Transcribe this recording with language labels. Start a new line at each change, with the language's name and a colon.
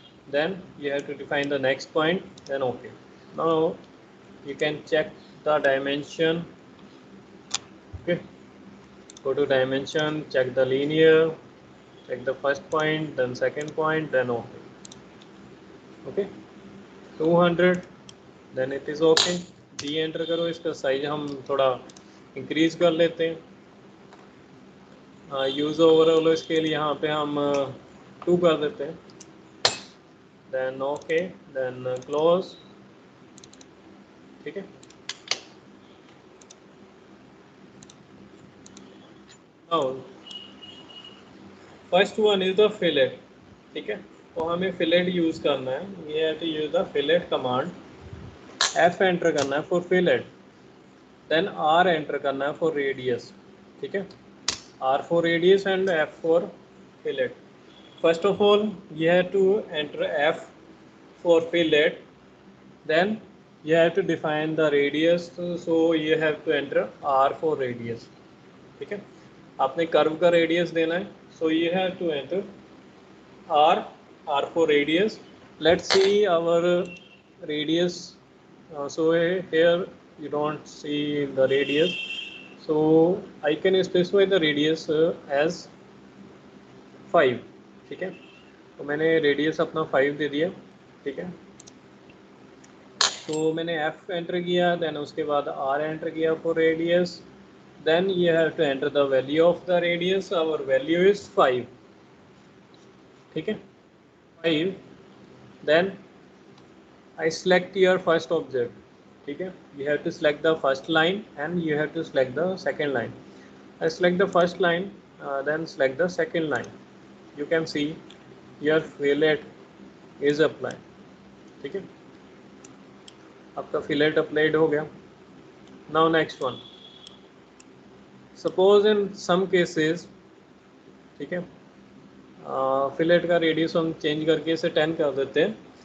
English: Then you have to define the next point. Then okay. Now you can check the dimension. Okay. Go to dimension, check the linear, check the first point, then second point, then okay. Okay, 200, then it is okay.
Hindi: D enter करो, इसका size हम थोड़ा increase कर लेते हैं. Use overall scale यहाँ पे हम 2 कर देते हैं.
English: Then okay, then close. ठीक है. Now first one is the fillet.
Hindi: ठीक है, तो हमें फिलेट यूज करना है. We have to use the fillet command. F enter करना है for fillet, then R enter करना है फॉर रेडियस.
English: ठीक है, R for radius and F for fillet. First of all, you have to enter F for fillet. Then you have to define the radius. So you have to enter R for radius.
Hindi: ठीक है, आपने curve का radius देना है.
English: So you have to enter R for radius. Let's see our radius. So here you don't see the radius. So I can specify the radius as 5.
Hindi: ठीक है, तो मैंने रेडियस अपना 5 दे दिया. ठीक है, तो मैंने F एंटर किया, देन उसके बाद R एंटर किया for radius.
English: Then you have to enter the value of the radius. Our value is 5. ठीक है, 5. Then I select your first object. ठीक है, you have to select the first line and you have to select the second line. I select the first line, then select the second line. You can see your fillet is applied.
Hindi: ठीक है, आपका fillet applied हो गया.
English: Now next one.
Hindi: Suppose in some cases, ठीक है, fillet का radius हम change करके इसे 10 कर देते हैं.